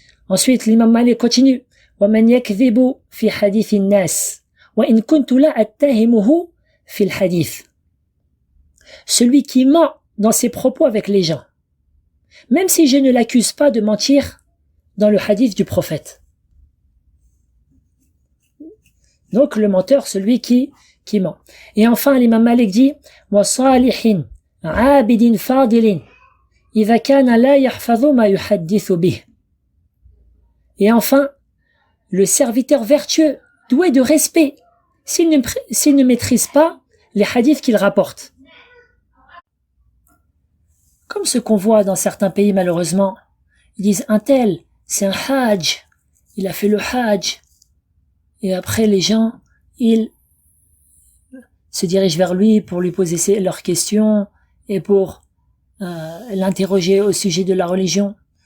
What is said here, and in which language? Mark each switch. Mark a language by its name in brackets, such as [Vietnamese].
[Arabic] Ensuite, l'imam Malik continue. وَمَنْ يَكْذِبُ فِي حَدِيثِ النَّاسِ وَإِنْ كُنْتُ لَا أَتَّهِمُهُ فِي الْحَدِيثِ. [French] Celui qui ment dans ses propos avec les gens, même si je ne l'accuse pas de mentir dans le hadith du prophète. Donc le menteur, celui qui ment. [Arabic] Et enfin, l'imam Malik dit وَصَالِحٍ عَابِدٍ فَاضِلٍ إِذَا كَانَ لَا يَحْفَظُ مَا يُحَدِّثُ بِهِ. [French] Et enfin, le serviteur vertueux, doué de respect, s'il ne maîtrise pas les hadiths qu'il rapporte. Comme ce qu'on voit dans certains pays malheureusement, ils disent un tel, c'est un hajj, il a fait le hajj, et après les gens, ils se dirigent vers lui pour lui poser leurs questions et pour l'interroger au sujet de la religion.